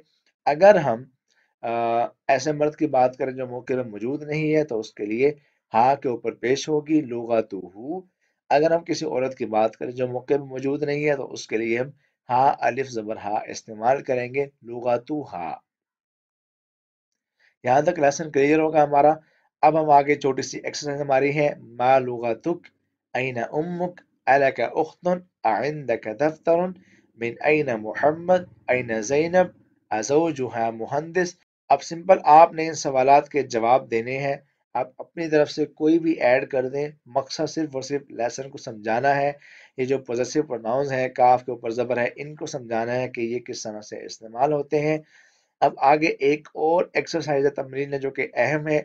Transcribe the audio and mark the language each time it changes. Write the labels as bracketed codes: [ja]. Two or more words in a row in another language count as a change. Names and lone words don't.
[ur] اگر ہم ایسے مرد کی بات کریں جو موقع میں موجود نہیں ہے تو اس کے لیے ہا کے اوپر پیش ہوگی لغتہ اگر ہم کسی عورت کی بات کریں جو موقع پہ موجود نہیں ہے تو اس کے لیے ہم ہا الف زبر ہا استعمال کریں گے، لغاتو ہا۔ یہاں تک [en] lesson clear [ur] ہوگا ہمارا۔ اب ہم آگے چھوٹی سی ایکسرسائز ہماری ہے، [ar] ما لغتک، این امک، الک اختن، اعندک دفتر، من این محمد، این زینب، ازوجها مہندس۔ [ur] اب سمپل آپ نے ان سوالات کے جواب دینے ہیں، آپ اپنی طرف سے کوئی بھی ایڈ کر دیں، مقصد صرف اور صرف لیسن کو سمجھانا ہے۔ یہ جو [en] possessive pronouns [ur] ہیں، کاف کے اوپر زبر ہے، ان کو سمجھانا ہے کہ یہ کس طرح سے استعمال ہوتے ہیں۔ اب آگے ایک اور ایکسرسائز ہے، تمرین ہے جو کہ اہم ہے۔